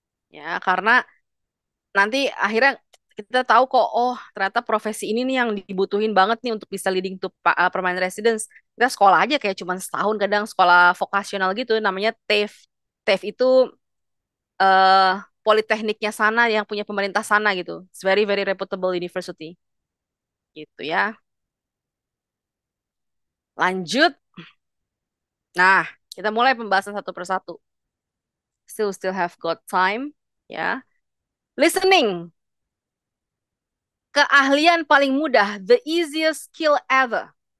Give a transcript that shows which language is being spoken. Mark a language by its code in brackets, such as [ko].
[id] Ya, karena nanti akhirnya kita tahu kok, oh ternyata profesi ini nih yang dibutuhin banget nih untuk bisa [en] leading to permanent residence. [id] Kita sekolah aja kayak cuma setahun, kadang sekolah vokasional gitu, namanya TAFE. TAFE itu eh politekniknya sana yang punya pemerintah sana gitu. [en] It's very very reputable university gitu ya. [id] Lanjut. Nah, kita mulai pembahasan satu persatu. [en] Still have got time ya. Listening, [id] keahlian paling mudah, [en] the easiest skill ever.